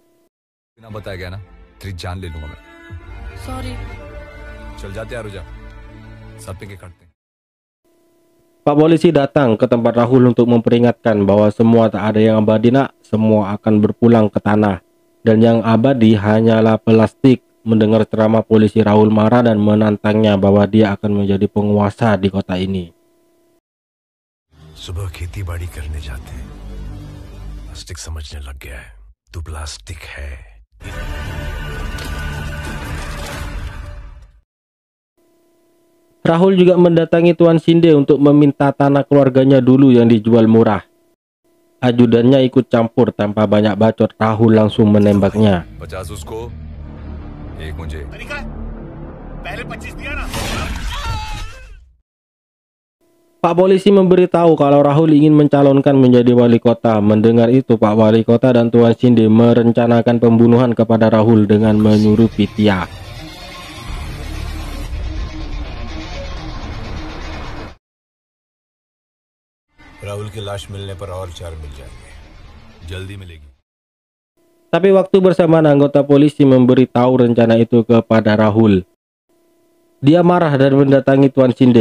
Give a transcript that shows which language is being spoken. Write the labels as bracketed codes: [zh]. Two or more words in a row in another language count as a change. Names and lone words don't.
[id] Pak Polisi datang ke tempat Rahul untuk memperingatkan bahwa semua tak ada yang abadi nak, semua akan berpulang ke tanah. Dan yang abadi hanyalah plastik. Mendengar ceramah polisi, Rahul marah dan menantangnya bahwa dia akan menjadi penguasa di kota ini. [hi] सुबह खेती बाड़ी करने जाते प्लास्टिक समझने लग गया है तू प्लास्टिक है। [id] Rahul juga mendatangi Tuan Shinde untuk meminta tanah keluarganya dulu yang dijual murah. Ajudannya ikut campur. Tanpa banyak bacot, Rahul langsung menembaknya. Pak Polisi memberitahu kalau Rahul ingin mencalonkan menjadi wali kota. Mendengar itu, Pak Wali Kota dan Tuan Shinde merencanakan pembunuhan kepada Rahul dengan menyuruh Pitya. [hi] राहुल की लाश मिलने पर और 4 मिल जाएंगे, जल्दी मिलेगी. [id] Tapi waktu bersamaan anggota polisi memberitahu rencana itu kepada Rahul. Dia marah dan mendatangi Tuan Shinde.